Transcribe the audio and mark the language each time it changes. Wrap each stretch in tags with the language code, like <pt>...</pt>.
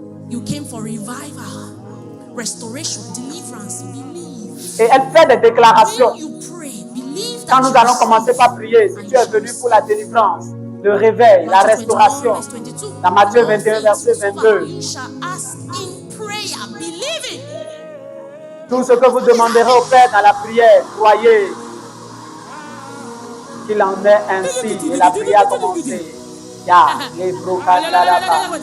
<en>You came for revival, restoration, deliverance. Believe.</en> <fr>Et elle fait des déclarations.</fr> <en>You pray, believe</en> <fr>Quand nous allons commencer par prier, si tu es venu pour la délivrance, le réveil, la restauration, dans Matthieu 21, verset 22,</fr> <en>you shall ask in prayer, believing.</en> <fr>tout ce que vous demanderez au Père dans la prière, croyez qu'il en est ainsi. Et la prière a commencé. Ya, les brocatalaba.</fr>